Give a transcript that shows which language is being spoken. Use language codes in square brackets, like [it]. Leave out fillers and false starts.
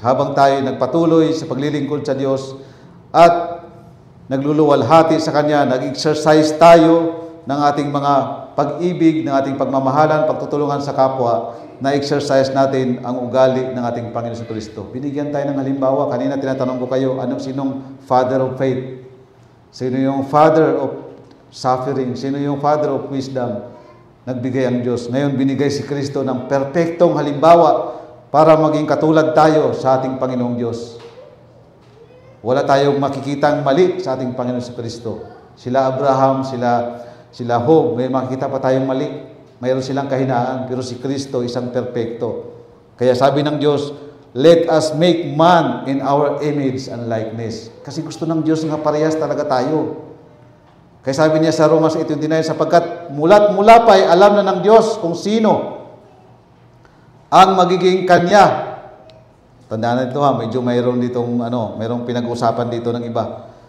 [tl] Habang tayo nagpatuloy sa paglilingkod sa Diyos at nagluluwalhati sa Kanya, nag-exercise tayo ng ating mga pag-ibig, ng ating pagmamahalan, pagtutulungan sa kapwa, na-exercise natin ang ugali ng ating Panginoon Jesucristo. Binigyan tayo ng halimbawa. Kanina tinatanong ko kayo, sinong Father of Faith? Sino yung Father of Suffering? Sino yung Father of Wisdom? Nagbigay ang Diyos. Ngayon, binigay si Kristo ng perpektong halimbawa para maging katulad tayo sa ating Panginoong Diyos. Wala tayong makikitang mali sa ating Panginoon sa Kristo. Sila Abraham, sila Job, may makikita pa tayong mali. Mayroon silang kahinaan, pero si Kristo isang perpekto. Kaya sabi ng Diyos, [en] let us make man in our image and likeness. [tl] Kasi gusto ng Diyos nga parehas talaga tayo. Kaya sabi niya sa Romans 8:29, sapagkat mula pa ay alam na ng Diyos kung sino ang magiging Kanya. Tandaan na ito medyo mayroong ditong mayroong pinag-uusapan dito ng iba.